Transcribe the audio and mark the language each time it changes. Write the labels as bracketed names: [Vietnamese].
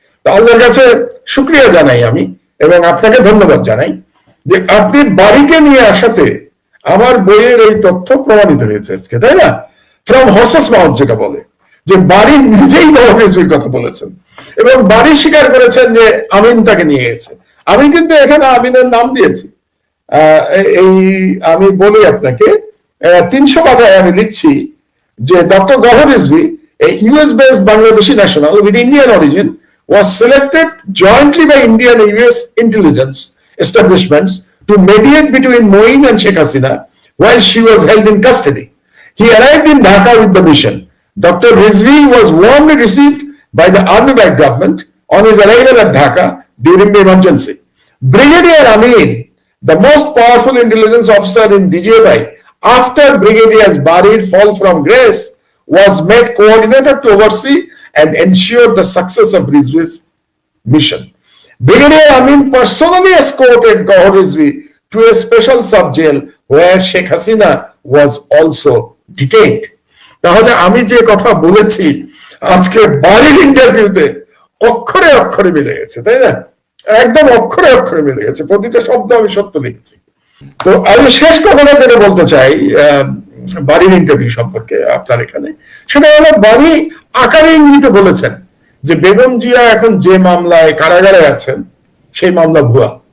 [Bangla] তো আল্লাহর কাছে শুকরিয়া জানাই আমি, এবং আপনাকে ধন্যবাদ জানাই যে আপনি বাড়িকে নিয়ে আসাতে আমার বইয়ের এই তথ্য প্রমাণিত হয়েছে আজকে, তাই না? [English] from horse's mouth, [Bangla] যেটা বলে, যে বাড়ি নিজেই গহর রিজভির কথা বলেছেন, এবং বাড়ি স্বীকার করেছেন যে আমিন তাকে নিয়ে গেছে। আমি কিন্তু এখানে আমিনের নাম দিয়েছি। এই আমি বলি আপনাকে, 300 পাতায় আমি লিখছি যে doctor Gohar Rizvi, [English] a US-based Bangladeshi national with Indian origin, was selected jointly by Indian and US intelligence establishments to mediate between Moin and Sheikh Hasina while she was held in custody. He arrived in Dhaka with the mission. Dr. Rizvi was warmly received by the army-backed government on his arrival at Dhaka during the emergency. Brigadier Amin, the most powerful intelligence officer in DGFI, after Brigadier Bari's fall from grace, was made coordinator to oversee and ensure the success of Rizvi's mission. Brigadier Amin personally escorted Gawhar Rizvi to a special sub-jail where Sheikh Hasina was also detained. [Bangla] তাহলে আমি যে কথা বলেছি আজকে বাড়ির ইন্টারভিউতে অক্ষরে অক্ষরে মিলে গেছে, তাই না? একদম অক্ষরে অক্ষরে মিলে গেছে, প্রতিটা শব্দ আমি সত্য লিখেছি। তো আমি শেষ কথাটা যেটা বলতে চাই বাড়ির ইন্টারভিউ সম্পর্কে আপনার এখানে, সেটা হলো বাড়ি আকারে ইঙ্গিতে বলেছেন যে বেগম জিয়া এখন যে মামলায় কারাগারে আছেন সেই মামলা ভুয়া।